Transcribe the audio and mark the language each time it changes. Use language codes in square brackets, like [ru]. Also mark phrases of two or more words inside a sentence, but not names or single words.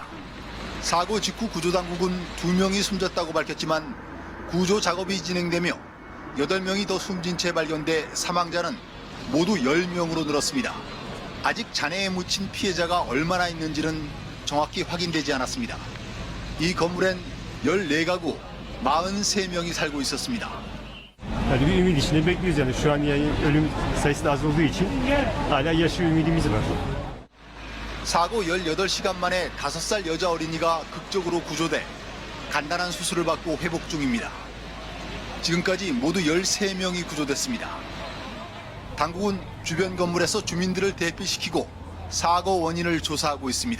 [ko] 사고 직후 구조당국은 2명이 숨졌다고 밝혔지만 구조 작업이 진행되며 8명이 더 숨진 채 발견돼 사망자는 모두 10명으로 늘었습니다. 아직 잔해에 묻힌 피해자가 얼마나 있는지는 정확히 확인되지 않았습니다. 이 건물엔 14가구 43명이 살고 있었습니다. [tr] Bir ümit içinde bekliyoruz yani şu an ölüm sayısı da az olduğu için hala yaşıyor ümidimiz var. [ko] 사고 18시간 만에 5살 여자 어린이가 극적으로 구조돼 간단한 수술을 받고 회복 중입니다. 지금까지 모두 13명이 구조됐습니다. 당국은 주변 건물에서 주민들을 대피시키고 사고 원인을 조사하고 있습니다.